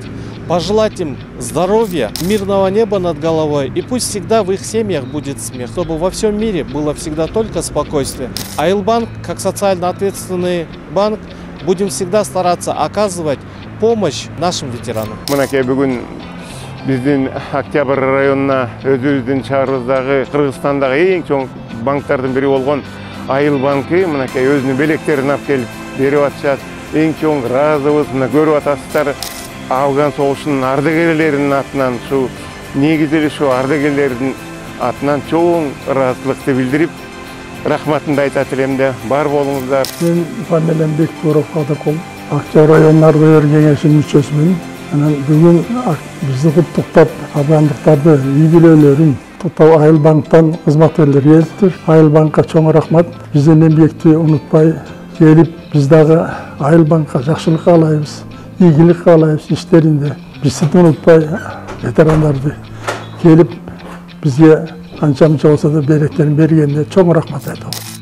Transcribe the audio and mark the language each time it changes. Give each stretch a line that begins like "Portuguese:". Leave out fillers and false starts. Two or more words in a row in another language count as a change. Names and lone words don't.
Russian: Пожелать им здоровья, мирного неба над головой, и пусть всегда в их семьях будет смех, чтобы во всем мире было всегда только спокойствие. Айылбанк, как социально ответственный банк, будем всегда стараться оказывать помощь нашим ветеранам.
Kyrgyz: Биздин Октябрь районуна өзүбүздүн шаарыбыздагы Кыргызстандагы эң чоң банктардын бири болгон Айыл банкы мынакей өзүнүн белектерин алып келип берип атышат. Эң чоң ыраазыбыз, мына көрүп атасыздар, Афган согушунун ардагерлеринин атынан, негизи эле ушу ардагерлердин атынан чоң ыраазычылыкты билдирип, рахматымды айтат элем да, бар болуңуздар. Мен фамилиям Бекбуров Кадыркул, Октябрь районунун ардагер кеңешинин мүчөсүмүн.
Kazakh: Бүгін бізді құттықтап, афгандықтарды юбилейлерін құттықтау Айыл банктан қызметкерлер келді.
Kyrgyz: Айыл банкқа чоң рахмат.
Kazakh: Бізден еңбекті ұмытпай келіп, біздегі Айыл банкқа жақсылық қалаймыз, игілік қалаймыз іштерінде. Бізді ұмытпай ветерандарды келіп, бізге қанша болса да беректерін бергенде
Kyrgyz: чоң рахмат
Kazakh: айтамын.